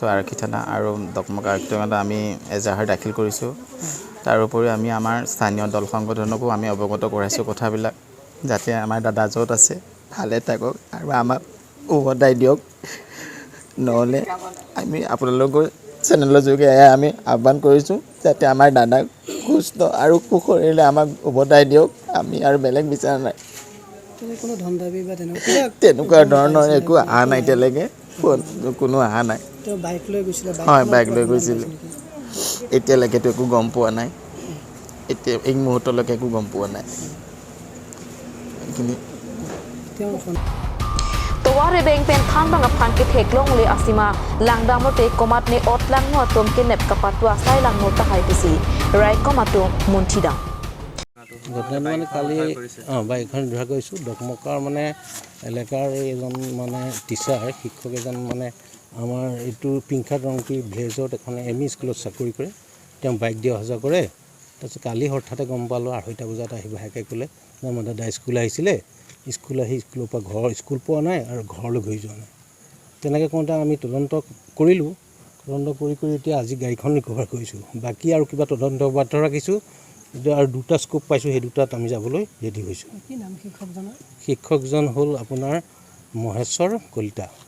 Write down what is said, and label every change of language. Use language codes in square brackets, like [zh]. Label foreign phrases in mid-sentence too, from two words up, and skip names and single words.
[as] আৰক্ষী থানা আৰু দকমকা আৰক্ষী থানাত আমি এজাহাৰ দাখিল কৰিছোঁ তাৰ উপৰিও আমি আমাৰ স্থানীয় দল সংগঠনকো আমি অৱগত কৰাইছোঁ কথাবিলাক যাতে আমাৰ দাদা য'ত আছে ভালে থাকক আৰু আমাক উভতাই দিয়ক নহ'লে আমি আপোনালোকৰ চেনেলৰ যোগে আমি আহ্বান কৰিছোঁ যাতে আমাৰ দাদাক সুস্থ আৰু কুশলেৰে আমাক উভতাই দিয়ক আমি আৰু বেলেগ বিচাৰা নাই কোনো ধনদাবী বা তেনেকুৱা ধৰণৰ একো অহা নাই এতিয়ালৈকে কোনো অহা নাই বাইক লৈ গৈছিলে হয় বাইক লৈ গৈছিল এতিয়ালৈকেতো একো গম পোৱা নাই এতিয়া এই মুহূৰ্তলৈকে একো গম পোৱা নাই [mjw] Tawari beng pen than bang aphan ke theklong le asima langdam te komat ne otlang no atom ke nep kapatwa sai lang no ta hai pisi right komato munthida [as] ঘটনা মানে কালি বাইকখন ধৰা গৈছোঁ ডকমকাৰ মানে এলেকাৰ এজন মানে টিচাৰ শিক্ষক এজন মানে আমাৰ এইটো পিংখাত ৰংটি ভিলেজত এখন এম ই স্কুলত চাকৰি কৰে তেওঁ বাইক দি অহা যোৱা কৰে তাৰপিছত কালি হঠাতে গম পালোঁ 2:30 বজাত আহিব হাকে ক'লে আমাৰ দাদা স্কুল আহিছিলে স্কুল আহি স্কুলৰ পৰা ঘৰ স্কুল পোৱা নাই আৰু ঘৰলৈ ঘূৰি যোৱা নাই তেনেকৈ কওঁতে আমি তদন্ত কৰিলোঁ তদন্ত কৰি এতিয়া আজি গাড়ীখন ৰিকভাৰ কৰিছোঁ বাকী আৰু কিবা তদন্ত বাট ৰাখিছোঁ এতিয়া আৰু দুটা স্কোপ পাইছোঁ সেই দুটাত আমি যাবলৈ ৰেডি হৈছোঁ শিক্ষকজন হ'ল আপোনাৰ মনেশ্বৰ কলিতা